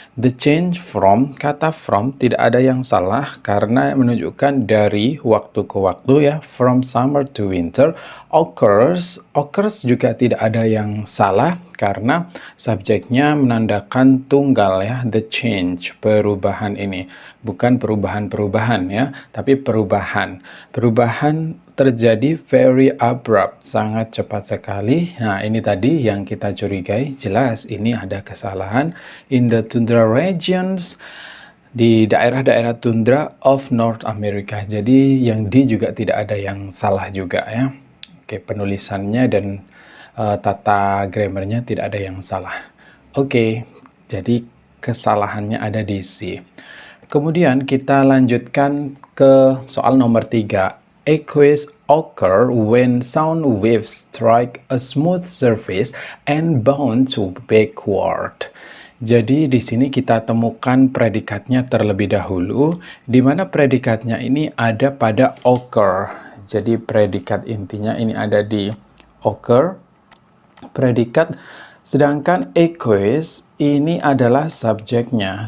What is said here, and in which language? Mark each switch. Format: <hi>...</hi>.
<en>The change from,</en> <id>kata from tidak ada yang salah karena menunjukkan dari waktu ke waktu ya.</id> <en>From summer to winter occurs.</en> <id>Occurs juga tidak ada yang salah karena subjeknya menandakan tunggal ya. The change, perubahan ini. Bukan perubahan-perubahan ya, tapi perubahan. Perubahan terjadi</id> <en>very abrupt,</en> <id>sangat cepat sekali. Nah, ini tadi yang kita curigai, jelas ini ada kesalahan.</id> <en>In the tundra regions,</en> <id>di daerah-daerah tundra</id> <en>of North America.</en> <id>Jadi yang di juga tidak ada yang salah juga ya. Oke, penulisannya dan tata grammarnya tidak ada yang salah. Oke, jadi kesalahannya ada di C. Kemudian kita lanjutkan ke soal nomor 3.</id> <en>Earthquakes occur when sound waves strike a smooth surface and bounce backward.</en> <id>Jadi di sini kita temukan predikatnya terlebih dahulu, di mana predikatnya ini ada pada occur. Jadi predikat intinya ini ada di occur, predikat, sedangkan earthquakes ini adalah subjeknya.</id>